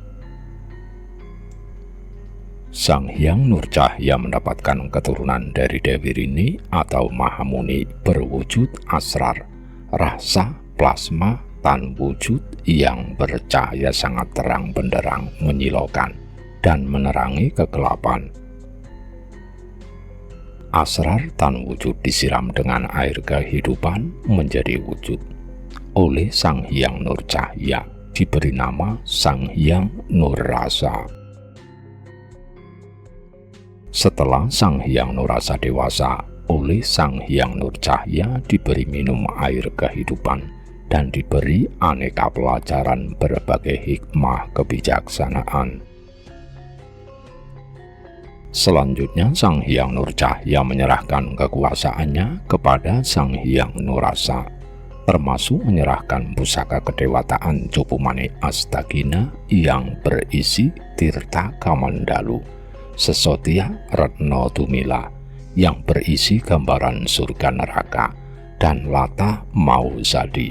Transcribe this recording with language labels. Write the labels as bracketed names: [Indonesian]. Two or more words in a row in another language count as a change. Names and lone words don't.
[Indonesian] Sang Hyang Nur Cahya mendapatkan keturunan dari Dewi Rini atau Mahamuni berwujud asrar, rasa, plasma, tan wujud yang bercahaya sangat terang benderang menyilaukan dan menerangi kegelapan. Asrar tan wujud disiram dengan air kehidupan menjadi wujud. Oleh Sang Hyang Nur Cahya diberi nama Sang Hyang Nur Rasa. Setelah Sang Hyang Nur Rasa dewasa, oleh Sang Hyang Nur Cahya diberi minum air kehidupan dan diberi aneka pelajaran berbagai hikmah kebijaksanaan. Selanjutnya Sang Hyang Nur Cahya menyerahkan kekuasaannya kepada Sang Hyang Nur Rasa, termasuk menyerahkan pusaka kedewataan Cupumane Astagina yang berisi Tirta Kamandalu, Sesotya Retno Tumila yang berisi gambaran surga neraka, dan Lata Mausadi.